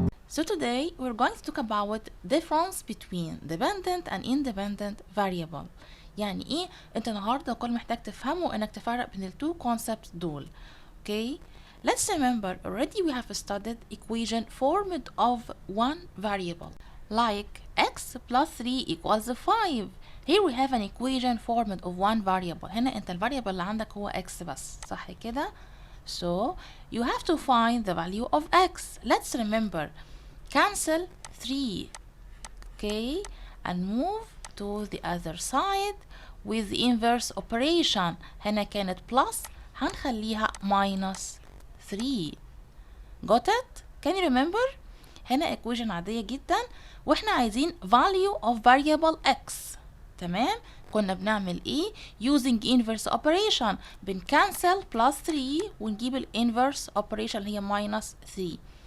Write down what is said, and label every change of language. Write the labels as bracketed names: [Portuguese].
[English] So today we're going to talk about difference between dependent and independent variable. [Arabic] يعني ايه؟ انت النهارده كل محتاج تفهمه انك تفرق بين التو concepts دول. [English] Okay? Let's remember already we have studied equation formed of one variable like x plus 3 equals 5. Here we have an equation formed of one variable. [Arabic] هنا انت الفاريبل اللي عندك هو x بس، صح كده؟ [English] So you have to find the value of x. Let's remember cancel 3, okay, and move to the other side with the inverse operation. [Arabic] هنا كانت plus هنخليها minus 3. [English] Got it? Can you remember? [Arabic] هنا equation عادية جدا واحنا عايزين [English] value of variable x. [Arabic] تمام؟ كنا بنعمل ايه؟ [English] using inverse operation [Arabic] بنكنسل plus 3 ونجيب ال inverse operation اللي هي minus 3.